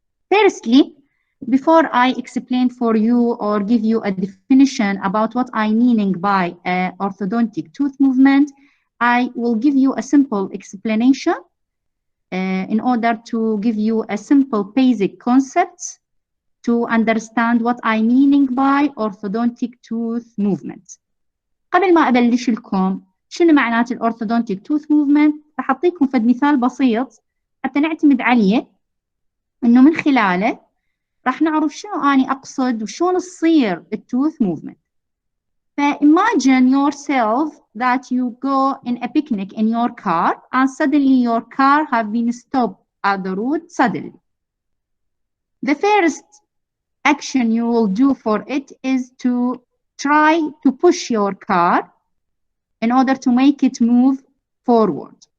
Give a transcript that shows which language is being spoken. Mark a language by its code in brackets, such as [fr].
[en] Firstly, before I explain for you or give you a definition about what I meaning by orthodontic tooth movement, I will give you a simple explanation in order to give you a simple basic concept to understand what I meaning by orthodontic tooth movement. [ar] قبل ما أبلش لكم شنو معنات الorthodontic tooth movement راح أعطيكم فد مثال بسيط حتى نعتمد عليه إنه من خلاله راح نعرف شنو أنا أقصد وشون تصير الtooth movement. [en] Imagine yourself that you go in a picnic in your car and suddenly your car have been stopped at the road suddenly. The first action you will do for it is to try to push your car in order to make it move forward.